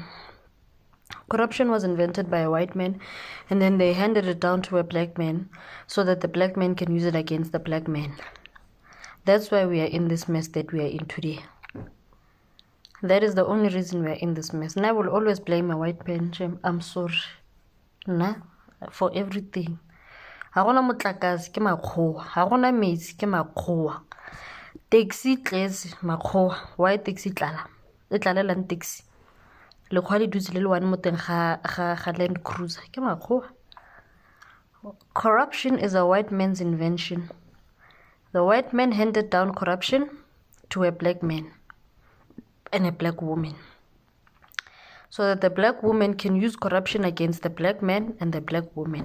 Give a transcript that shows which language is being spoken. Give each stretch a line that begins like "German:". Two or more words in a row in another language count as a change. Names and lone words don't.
English: Corruption was invented by a white man, and then they handed it down to a black man so that the black man can use it against the black man. That's why we are in this mess that we are in today. That is the only reason we are in this mess. And I will always blame a white man. I'm sorry. Nah, for everything.
Tswana: Ha gona motlakase ke makgowa, ha gona metsi ke makgowa. Taxi tletse makgowa. Why taxi tlala? E tlalelang taxi. Lekgwa le dutse le le one mo teng ga Land Cruiser ke makgowa.
English: Corruption is a white man's invention. The white man handed down corruption to a black man and a black woman, so that the black woman can use corruption against the black man and the black woman.